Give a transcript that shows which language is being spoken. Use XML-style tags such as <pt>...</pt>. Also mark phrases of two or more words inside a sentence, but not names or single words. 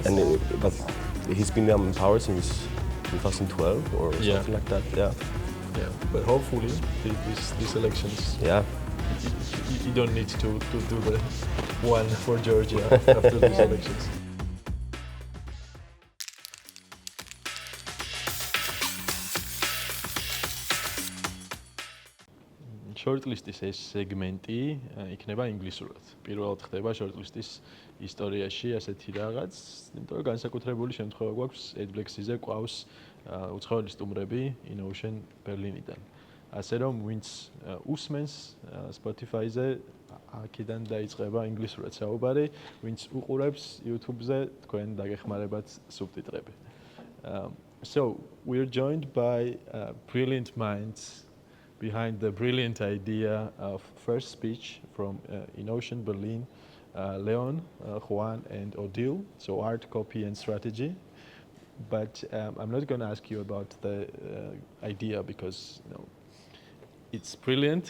<en>And but he's been in power since 2012 or something like that. Yeah. Yeah, but hopefully these elections. Yeah. You don't need to do the one for Georgia after these elections.</en> <ka>Shortlist-ის ეს სეგმენტი იქნება ინგლისურად. პირველად ხდება Shortlist-ის ისტორიაში ასეთი რაღაც, იმიტომ რომ განსაკუთრებული შემთხვევა გვაქვს Adblexy-ზე ყავს უცხოელი სტუმრები Innocean Berlin-იდან. ასე რომ ვინც უსმენს Spotify-ზე აქედან დაიწყება ინგლისურად საუბარი, ვინც უყურებს YouTube-ზე, თქვენ დაგეხმარებათ სუბტიტრები.</ka> <en>So we're joined by brilliant minds behind the brilliant idea of first speech from Innocean Berlin, Leon, Juan, and Odile. So art, copy, and strategy. But I'm not going to ask you about the idea because it's brilliant.</en>